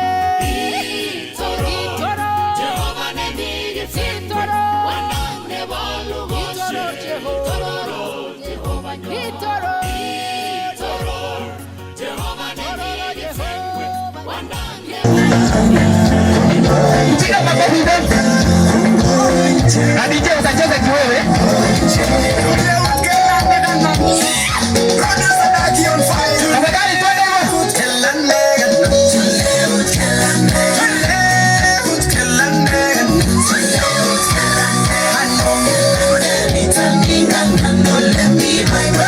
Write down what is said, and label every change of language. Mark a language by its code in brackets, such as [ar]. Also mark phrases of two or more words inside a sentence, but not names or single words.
[luy] Itororo, Jehova ne vigifengwe. Wanda ne balugoshe. Itororo, Jehova nyo. Itoro. Itororo, Jehova ne vigifengwe. Wanda ne [sw] Piga makofi mengi. Na DJ utacheza kiwewe. Tafadhali twende hivyo.